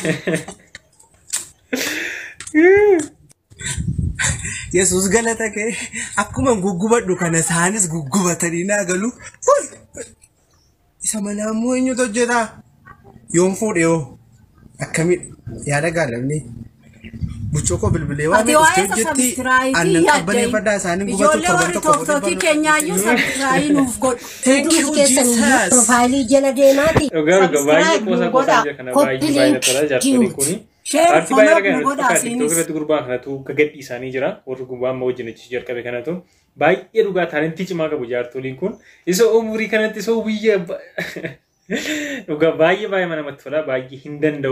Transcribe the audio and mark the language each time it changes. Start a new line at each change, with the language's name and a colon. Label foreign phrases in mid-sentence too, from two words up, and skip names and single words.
Oromo: Yesus galata kee akkuma guggubadhu kana isaanis guggubatanii naa galu. Isa mana ammoo eenyutu hojjeta? Yoom fuudhee hoo? Akkamidha? Yaada gaalamni. Buchoko bilbilee waan hojjetti aannan qabbaneeffadhaa isaanii gubatu torban tokko Ijoollee keenyaayyuu sabsiraayi nuuf godhu.
English: Thank you Jesus.
Oromo: Profaayilii jala deemaati. Dhugaa baay'ee qoosaa jira kana baay'ee tola jaarsolii kuni. Paartii baay'ee argaa TikTok irratti gurbaan kanatu gaddi isaanii jira. Warri gurbaan ma wajjin achi jalqabe kanatu baay'ee dhugaa taalentii cimaa qabu jaartoliin kun. Isa umurii kanatti isa biyya dhugaa baay'ee namatti tola baay'ee hin danda'u.